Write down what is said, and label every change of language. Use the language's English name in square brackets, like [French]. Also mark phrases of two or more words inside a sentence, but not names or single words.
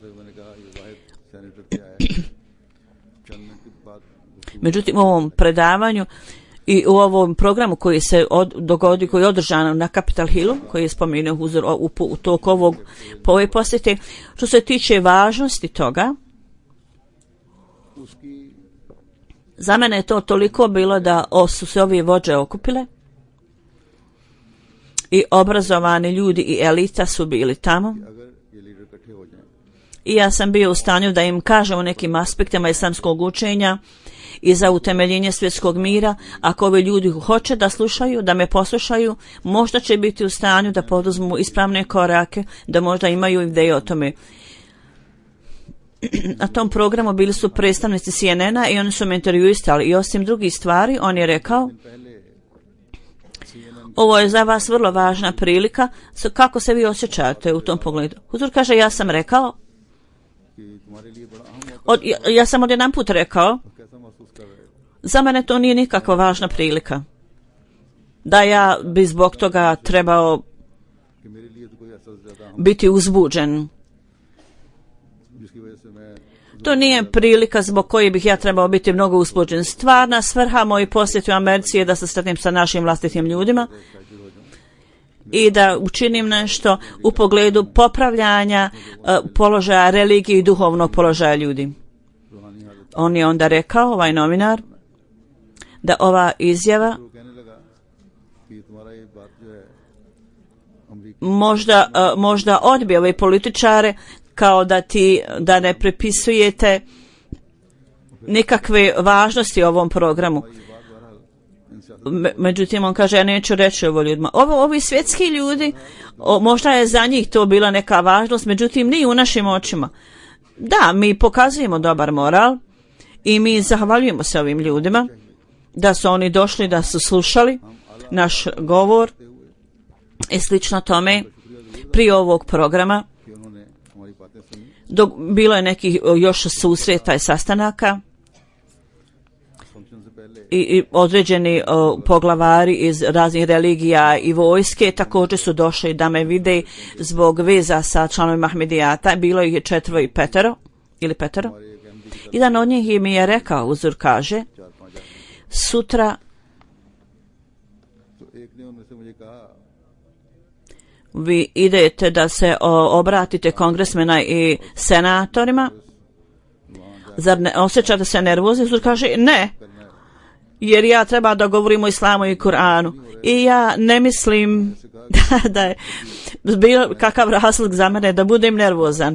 [Bosnian] Međutim, u ovom predavanju i u ovom programu koji se dogodi, koji je održan na Capitol Hillu, koji je spomenuo Huzur u toku po ovoj posjeti, što se tiče važnosti toga, za mene je to toliko bilo da su se ovi vođe okupile i obrazovani ljudi i elita su bili tamo. [Urdu] اگر یہ لیڈر اکٹھے ہو جائیں [Bosnian] I ja sam bio u stanju da im kažem o nekim aspektima islamskog učenja i za utemeljenje svjetskog mira. Ako ovi ljudi hoće da slušaju, da me poslušaju, možda će biti u stanju da poduzmu ispravne korake, da možda imaju ideje o tome. Na tom programu bili su predstavnici CNN-a i oni su me intervjuistali i osim drugih stvari, on je rekao: ovo je za vas vrlo važna prilika, kako se vi osjećate u tom pogledu? Huzur kaže, ja sam rekao, [Urdu] کہ تمہارے لیے بڑا اہم موقع [Bosnian] ja sam odjedan put rekao, [Urdu] کیسا محسوس کر رہے ہو [Bosnian] za mene to nije nikakva važna prilika. Da ja bi zbog toga trebao [Urdu] کہ میرے لیے تو کوئی ایسا زیادہ اہم [Bosnian] biti uzbuđen. [Urdu] جس کی وجہ سے میں [Bosnian] To nije prilika zbog koje bih ja trebao biti mnogo uzbuđen. Stvarna svrha moj posjeti u Americi je da se sretnem sa našim vlastitim ljudima i da učinim nešto u pogledu popravljanja položaja religije i duhovnog položaja ljudi. [Urdu] روحانی حالت [Bosnian] On je onda rekao, ovaj novinar, da ova izjava [Urdu] وہ کہنے لگا کہ تمہارا یہ بات جو ہے امریکہ [Bosnian] možda odbije ove političare kao da ne prepisujete nikakve važnosti ovom programu. [Urdu] یہ بات بہرحال ان سے [Bosnian] Međutim, on kaže, ja neću reći ovo ljudima. Ovi svjetski ljudi, možda je za njih to bila neka važnost, međutim, nije u našim očima. Da, mi pokazujemo dobar moral i mi zahvaljujemo se ovim ljudima da su oni došli, da su slušali naš govor i slično tome prije ovog programa. [Urdu] کہ انہوں نے ہماری باتیں سنی [Bosnian] Dok bilo je nekih još susreta i sastanaka [Urdu] فنکشن سے پہلے [Bosnian] i određeni poglavari iz raznih religija i vojske također su došli da me vide zbog veza sa članovima Ahmedijata. Bilo ih je 4 i 5 ili 5. [Urdu] ہمارے ایک احمدی [Bosnian] Jedan od njih mi je rekao, Huzur kaže, [Urdu] 4-5 آدمی [Bosnian] sutra [Urdu] تو ایک نے ان میں سے مجھے کہا [Bosnian] vi idete da se obratite kongresmena i senatorima. Zar ne osjećate se nervozni? Huzur kaže, ne, jer ja treba da govorim o islamu i Kur'anu. I ja ne mislim da je bilo kakav razlog za mene da budem nervozan.